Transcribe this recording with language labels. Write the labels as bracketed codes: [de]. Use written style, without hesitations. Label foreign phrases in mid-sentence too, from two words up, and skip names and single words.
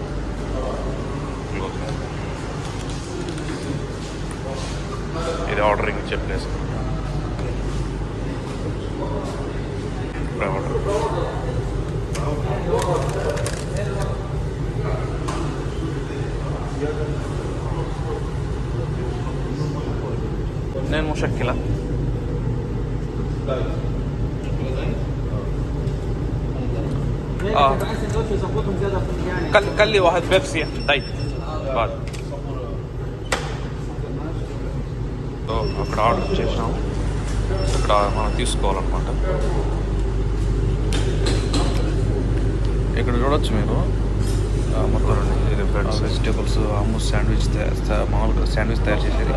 [te] ఇది ఆర్డరింగ్ ఇచ్చే ప్లేస్. ఆర్డర్ నేను [ar] مشكلة قال لي واحد بيبسي طيب بعد. [te] సో అక్కడ ఆర్డర్ చేసినాము. ఇక్కడ మనం తీసుకోవాలన్నమాట. ఇక్కడ చూడొచ్చు మీరు మొత్తం ఇది [en] Breads, vegetables, hummus sandwich [te] మామూలుగా శాండ్విచ్ తయారు చేసేది.